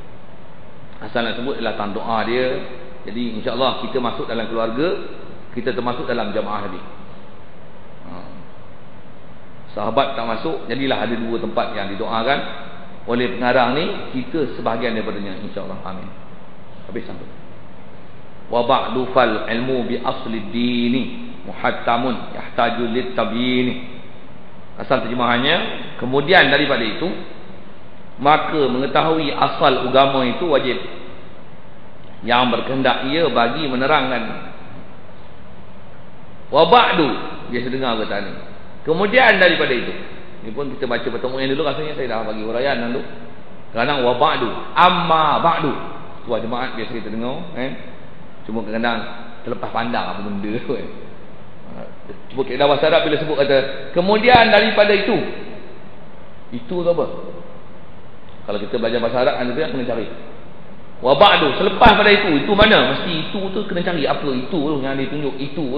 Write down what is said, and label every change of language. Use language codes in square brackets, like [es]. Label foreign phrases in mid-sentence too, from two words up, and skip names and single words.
[ms] Asal nak sebut adalah tanda doa dia. Jadi [ar] إن شاء الله [ms] kita masuk dalam keluarga, kita termasuk dalam jamaah Nabi. Sahabat tak masuk, jadilah ada dua tempat yang didoakan oleh pengarang ni, kita sebahagian daripadanya [ar] إن شاء الله. [ms] Amin. Habis sampai. [ar] وبعد فالعلم بأصل الدين محتم يحتاج للتبيين. [ms] Asal terjemahannya, kemudian daripada itu maka mengetahui asal agama itu wajib, yang berkehendak ia bagi menerangkan. [ar] وبعد, [ms] biasa dengar kata ni. Kemudian daripada itu, ni pun kita baca pertemuan dulu, rasanya saya dah bagi huraian dulu. [ar] Kadang وبعد، أما بعد. [ms] Tuan jemaat biasa kita dengar, cuma kadang terlepas pandang apa benda tu kan. Cuba kita bahasa Arab bila sebut kata kemudian daripada itu tu apa? Kalau kita belajar bahasa Arab kan kena cari. [ar] وبعد, [ms] selepas pada itu mana? Mesti itu tu kena cari apa itu tu yang ditunjuk itu tu.